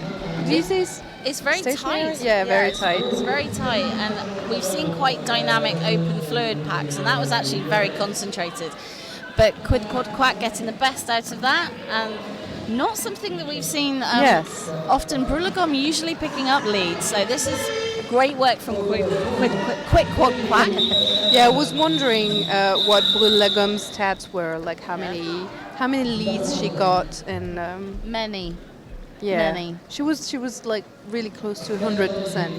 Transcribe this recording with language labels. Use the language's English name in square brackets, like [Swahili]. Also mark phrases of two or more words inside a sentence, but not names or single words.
[English] It's very tight. Yeah, very tight. It's very tight, and we've seen quite dynamic open fluid packs, and that was actually very concentrated. But Quid Quad Quack getting the best out of that, and not something that we've seen often. Brûle la Gomme usually picking up leads, so this is great work from Quid Quad Quack. Yeah, I was wondering what Brûle la Gomme's stats were, like how many leads she got, and many. Yeah, many. She was like really close to 100%.